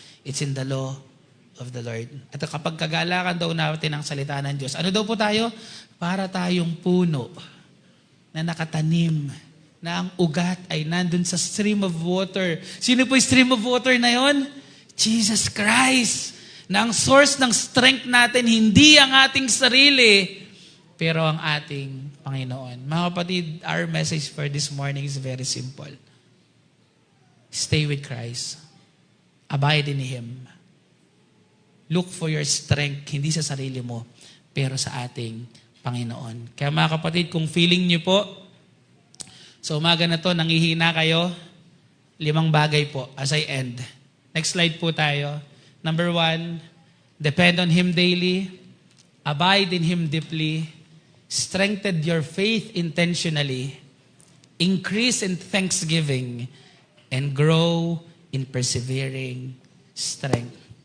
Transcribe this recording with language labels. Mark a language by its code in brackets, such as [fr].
[en] It's in the law of the Lord. [tl] At kapag kagalakan daw natin ang salita ng Diyos, ano daw po tayo? Para tayong puno na nakatanim, na ang ugat ay nandun sa [en] stream of water. [tl] Sino po yung stream of water na yon? Jesus Christ. Na ang source ng strength natin, hindi ang ating sarili, pero ang ating Panginoon. Mga kapatid, [en] our message for this morning is very simple. Stay with Christ. Abide in Him. Look for your strength, [tl] hindi sa sarili mo, pero sa ating Panginoon. Kaya mga kapatid, kung feeling niyo po, sa umaga na to, nangihina kayo, 5 bagay po [en] as I end. [tl] Next slide po tayo. [en] Number 1, depend on Him daily. Abide in Him deeply. Strengthen your faith intentionally. Increase in thanksgiving. And grow in persevering strength.